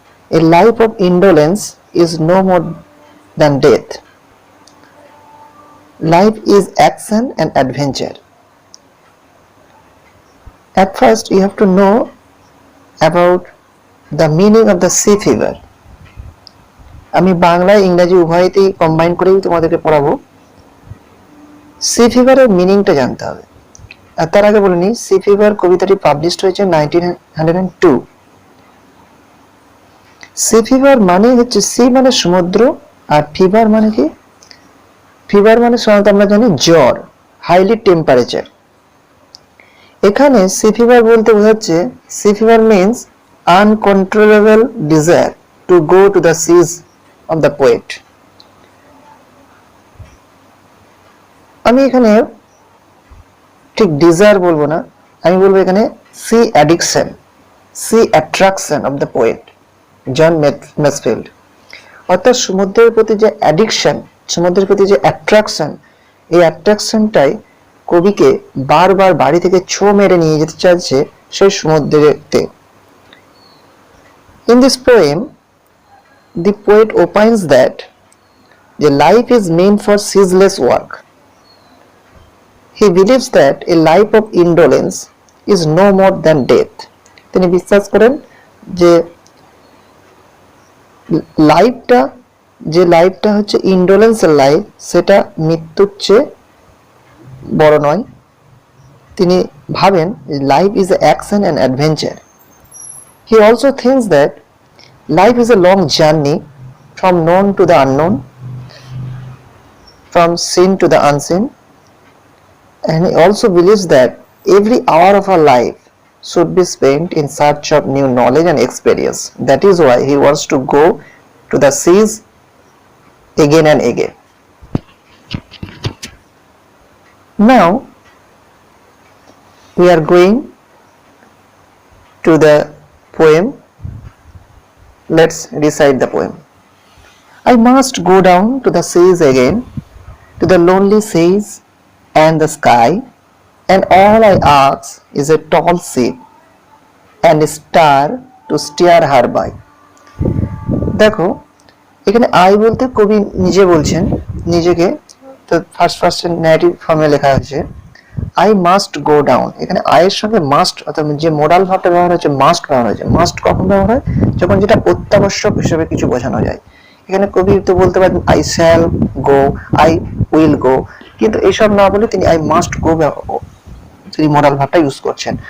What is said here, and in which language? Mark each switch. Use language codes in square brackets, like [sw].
[en] A life of indolence is no more than death. Life is action and adventure. At first, you have to know about the meaning of the sea fever. [bn] আমি বাংলা ইংরেজি উভয়তেই combine করেই তোমাদেরকে পড়াবো। C ফিভারের মিনিংটা জানতে হবে। আর তার আগে বলে নিই, সি ফিভার কবিতাটি পাবলিশড হয়েছে 1902। সি ফিভার মানে হচ্ছে, সি মানে সমুদ্র, আর ফিভার মানে কি? ফিভার মানে সাধারণত আমরা জানি জ্বর, হাইলি টেম্পারেচার। [en] এখানে sea fever বলতে বোঝাচ্ছে, sea fever means uncontrollable desire to go to the seas of the poet. [bn] আমি এখানে ঠিক ডিজায়ার বলবো না, আমি বলবো এখানে C addiction, C attraction of the poet জন ম্যাসফিল্ড। অর্থাৎ সমুদ্রের প্রতি যে অ্যাডিকশন, সমুদ্রের প্রতি যে অ্যাট্রাকশন, এই অ্যাট্রাকশনটাই কবিকে বারবার বাড়ি থেকে ছো মেরে নিয়ে যেতে চাইছে সেই সমুদ্রেতে। [en] In this poem, the poet opines that the life is meant for ceaseless work. He believes that a life of indolence is no more than death. [bn] তিনি বিশ্বাস করেন যে লাইফটা হচ্ছে ইন্ডোলেন্সের লাইফ, সেটা মৃত্যুর চেয়ে বড় নয়। [en] তিনি ভাবেন life is a action and adventure. He also thinks that life is a long journey from known to the unknown, from seen to the unseen, and he also believes that every hour of our life should be spent in search of new knowledge and experience. That is why he wants to go to the seas again and again. Now we are going to the poem. Let's recite the poem. I must go down to the seas again, to the lonely seas and the sky, and all I ask is a tall ship and a star to steer her by. [bn] দেখো এখানে I বলতে কবি নিজে বলছেন নিজেকে, তো first negative ফর্মে লেখা হয়েছে আই মাস্ট গো ডাউন। এখানে আয়ের সঙ্গে মাস্ট, অর্থাৎ যে মোডাল ভার্বটা ব্যবহার হয়েছে মাস্ট ব্যবহার হয়েছে। মাস্ট কখন ব্যবহার হয়? যখন যেটা অত্যাবশ্যক হিসেবে কিছু বোঝানো যায়। এখানে কবি তো বলতে পারেন I shall go, I will go, কিন্তু এইসব না বলে তিনি আই মাস্ট গো তিনি মোডাল ভার্বটা ইউজ করছেন।